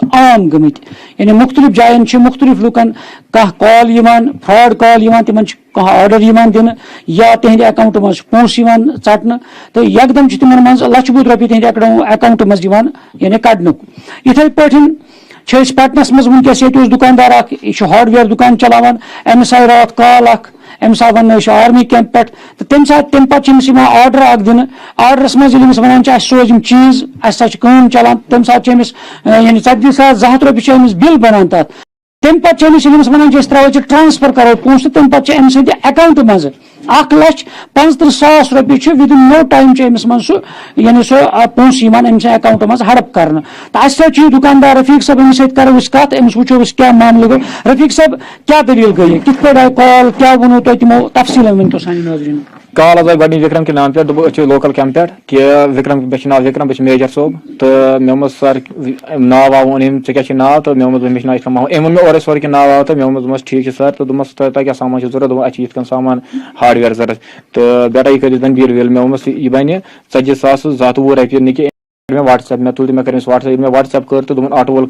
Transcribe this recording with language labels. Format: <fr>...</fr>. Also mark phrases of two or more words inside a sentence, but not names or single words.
<ks>عام گمت یعنی مختلف جائن مختلف لکن کال فراڈ کال تمن آرڈر دن یا تہند اکاؤنٹ مز پونس ٹھن تو یکدم تمن من لچھ بوت روپیے تہند اکاؤنٹ مز یعنی کڑن اتھے پٲٹھۍ پٹنس مز ونکس یہ دکاندار یہ ہارڈ ویئر دکان چلاوان امس آئی رات کال امس آو ون</ks> <en>army camp</en> <ks>پہ تو تمہ سات تمہ پتہ آرڈر دن آرڈرس مز ونان سوز چیز اس کام چلان تمہ سات یعنی 40,200 روپیے امس بل بنان تر تمہ پتہ ونان ترو ٹرانسفر کرو پونس تو تمہ پتہ ام سند اکاؤنٹ مز 1,35,000 روپیے ودن نو ٹائم امس من سہ یعنی سہ پونس ام سند اکاؤنٹ مز ہڑپ کرنا تو اس دکاندار رفیق صاحب امس سۭتۍ کرو کت امس وچھو کیا معاملہ گو رفیق صاحب کیا دلیل گئی کت پہ آئی کال کیا ونو تہ تمو تفصیل ورتو سان ناظرین کال آئی گۄڈنِچ وکرم</ks> <ur>کے نام پہ</ur> <en>local camp</en> <ks>پہ کہ وکرم مے ناو وکرم بہٕ میجر صوب تو مے سر ناو واو ووٚن أمۍ ژےٚ کیٛاہ چھُ ناو تہٕ مےٚ مےٚ چھُ ناو اِسلام محمد أمۍ ووٚن مےٚ اورَے سورُے کینٛہہ ناو واو تہٕ مےٚ دوٚپمَس ٹھیٖک چھُ سر تہٕ دوٚپمَس تۄہہِ کیٛاہ سامان چھُ ضوٚرَتھ دوٚپُن اَسہِ چھِ یِتھ کٔنۍ سامان ہاڈ وِیَر ضوٚرَتھ تہٕ بیٹا یہِ کٔرِو زَن بِل وِل مےٚ ووٚنمَس یہِ بَنہِ 40,200 رۄپیہِ نہٕ کینٛہہ مےٚ وٹس ایپ مےٚ تُل تہٕ مےٚ کٔر أمِس وٹس ایپ ییٚلہِ مےٚ وٹس ایپ کٔر تہٕ دوٚپُن آٹو وول</ks>